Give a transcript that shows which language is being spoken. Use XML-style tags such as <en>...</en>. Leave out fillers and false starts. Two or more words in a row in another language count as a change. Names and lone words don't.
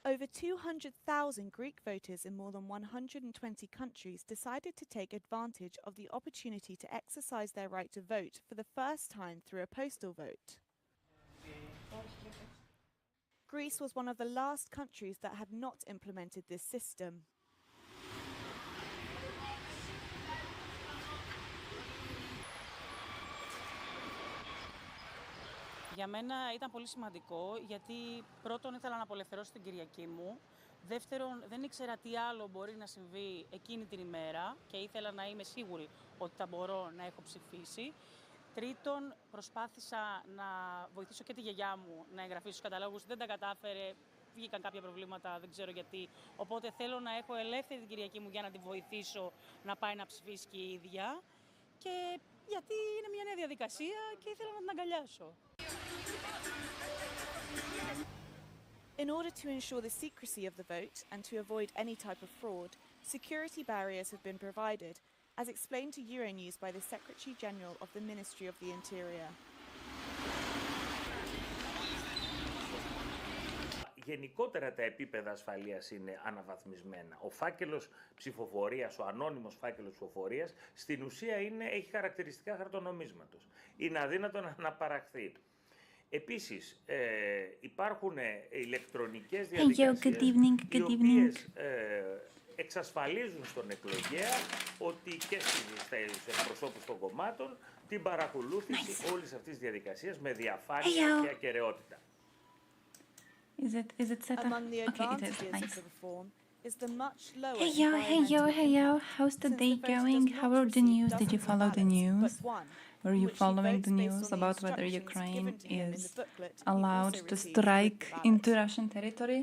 <en>Over 200,000 Greek voters in more than 120 countries decided to take advantage of the opportunity to exercise their right to vote for the first time through a postal vote. Greece was one of the last countries that had not implemented this system.</en> <el>Για μένα ήταν πολύ σημαντικό γιατί πρώτον ήθελα να απολευθερώσω την Κυριακή μου. Δεύτερον, δεν ήξερα τι άλλο μπορεί να συμβεί εκείνη την ημέρα και ήθελα να είμαι σίγουρη ότι θα μπορώ να έχω ψηφίσει. Τρίτον, προσπάθησα να βοηθήσω και τη γιαγιά μου να εγγραφεί στους καταλόγους. Δεν τα κατάφερε, βγήκαν κάποια προβλήματα, δεν ξέρω γιατί. Οπότε θέλω να έχω ελεύθερη την Κυριακή μου για να τη βοηθήσω να πάει να ψηφίσει και η ίδια. Και γιατί είναι μια νέα διαδικασία και ήθελα να την αγκαλιάσω.</el> <en>In order to ensure the secrecy of the vote and to avoid any type of fraud, security barriers have been provided, as explained to Euronews by the Secretary-General of the Ministry of the Interior.</en> <el>Γενικότερα τα επίπεδα ασφαλείας είναι αναβαθμισμένα. Ο φάκελος ψηφοφορίας, ο ανώνυμος φάκελος ψηφοφορίας, στην ουσία έχει χαρακτηριστικά χαρτονομίσματος. Είναι αδύνατο να αναπαραχθεί. Επίσης, υπάρχουν ηλεκτρονικές διαδικασίες οι οποίες εξασφαλίζουν στον εκλογέα ότι και στους εκπροσώπους των κομμάτων την παρακολούθηση όλης αυτής της διαδικασίας με διαφάνεια και ακεραιότητα.</el> <en>Is it set up? Among the Okay, it is. advantages Nice. of the reform is the much lower Hey yo, how's the day going? How are the news? Did you follow the news? Were you following the news about whether Ukraine is allowed to strike into Russian territory?</en>